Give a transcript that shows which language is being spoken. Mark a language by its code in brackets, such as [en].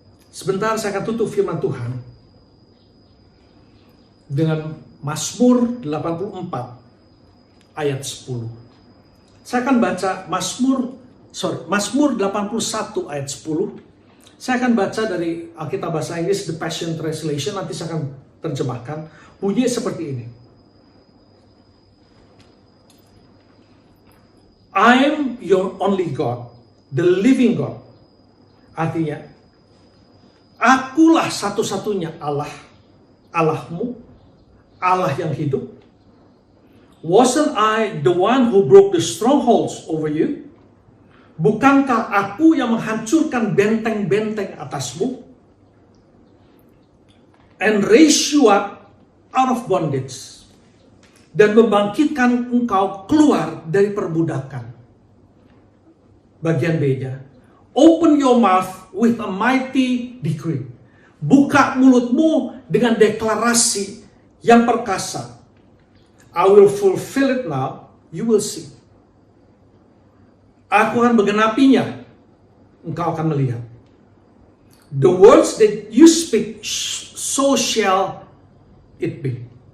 [id] Sebentar saya akan tutup firman Tuhan dengan Mazmur 84 ayat 10. Saya akan baca Mazmur 81 ayat 10. Saya akan baca dari Alkitab bahasa Inggris The Passion Translation, nanti saya akan terjemahkan. Bunyi seperti ini. [en] I am your only God, the living God. [id] Artinya, akulah satu-satunya Allah, Allahmu, Allah yang hidup. [en] Wasn't I the one who broke the strongholds over you? [id] Bukankah aku yang menghancurkan benteng-benteng atasmu? [en] And raise you up out of bondage. [id] Dan membangkitkan engkau keluar dari perbudakan. Bagian B-nya. [en] Open your mouth with a mighty decree. [id] Buka mulutmu dengan deklarasi yang perkasa. [en] I will fulfill it now, you will see. [id] Aku akan menggenapinya, engkau akan melihat. [en] The words that you speak, so shall it be.